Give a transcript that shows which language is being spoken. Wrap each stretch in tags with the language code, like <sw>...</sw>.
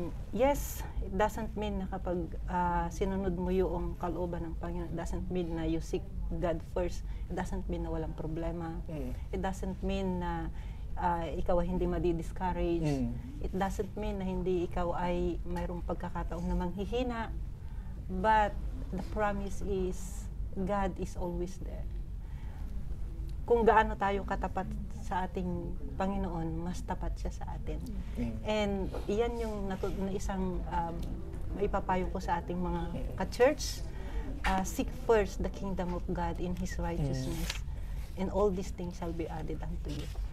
<en>Yes, it doesn't mean</en> <tl>na kapag sinunod mo yung kalooban ng Panginoon,</tl> <en>it doesn't mean na you seek God first. It doesn't mean</en> <tl>na walang problema. It doesn't mean na ikaw ay hindi madi-discourage.</tl> <en>It doesn't mean</en> <tl>na hindi ikaw ay mayroong pagkakataong na manghihina.</tl> <en>But the promise is God is always there.</en> <tl>Kung gaano tayo katapat sa ating Panginoon, mas tapat siya sa atin. And iyan yung na isang maipapayo ko sa ating mga ka-church.</tl> <en>Seek first the kingdom of God in His righteousness, and all these things shall be added unto you.</en>